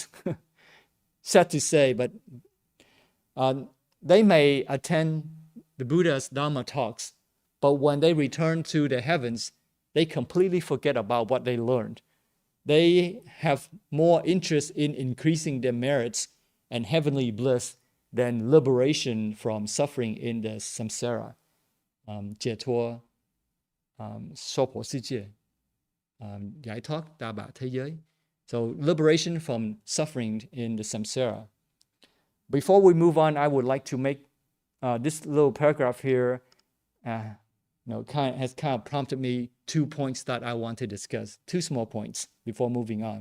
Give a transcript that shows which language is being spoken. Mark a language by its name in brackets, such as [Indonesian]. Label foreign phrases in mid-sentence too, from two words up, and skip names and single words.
[English] Sad to say, but they may attend the Buddha's Dharma talks, but when they return to the heavens, they completely forget about what they learned. They have more interest in increasing their merits and heavenly bliss than liberation from suffering in the samsara, [Chinese] 解脱, 娑婆世界, [Vietnamese] giải thoát đa bạ thế giới. [English] So liberation from suffering in the samsara. Before we move on, I would like to make this little paragraph here has kind of prompted me 2 points that I want to discuss, 2 small points before moving on.